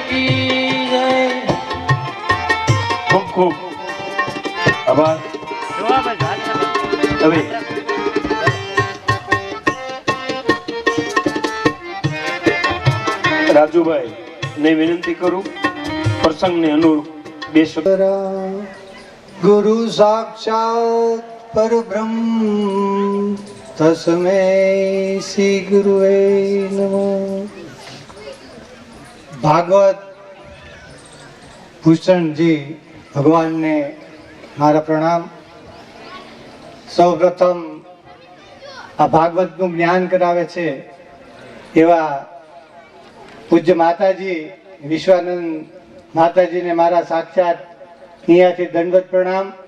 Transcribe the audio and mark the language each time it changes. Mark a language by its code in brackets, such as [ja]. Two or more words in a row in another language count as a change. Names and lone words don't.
[gu] ખૂબ ખૂબ આભાર. હવે રાજુભાઈ ને વિનંતી કરું પ્રસંગને અનુરૂપ બે શબ્દ. [sa] गुरु साक्षात परब्रह्म तस्मै श्री गुरुवे नमः. [gu] ભાગવત ભૂષણજી ભગવાનને મારા પ્રણામ. સૌપ્રથમ આ ભાગવતનું જ્ઞાન કરાવે છે એવા પૂજ્ય માતાજી વિશ્વાનંદ માતાજીને મારા સાક્ષાત અહીંયાથી દંડવત પ્રણામ.